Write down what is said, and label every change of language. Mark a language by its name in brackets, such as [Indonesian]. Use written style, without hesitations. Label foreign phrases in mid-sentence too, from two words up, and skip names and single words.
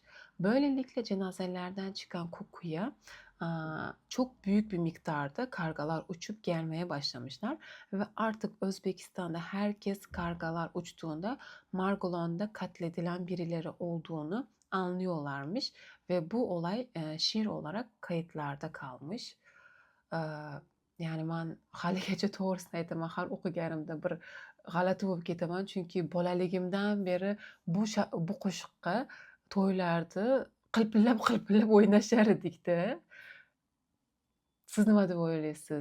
[Turkish] Böylelikle cenazelerden çıkan kokuya çok büyük bir miktarda kargalar uçup gelmeye başlamışlar ve artık Özbekistan'da herkes kargalar uçtuğunda Marg'ilon'da katledilen birileri olduğunu anlıyorlarmış ve bu olay şiir olarak kayıtlarda kalmış. [Uzbek] Ya'ni men haligacha to'g'risini aytaman, har o'qiganimda bir g'alati bo'lib ketaman. Chunki bolaligimdan beri bu qo'shiqqa to'ylarda qilpillab o'ynashar edikda. Siz nima deb o'ylaysiz?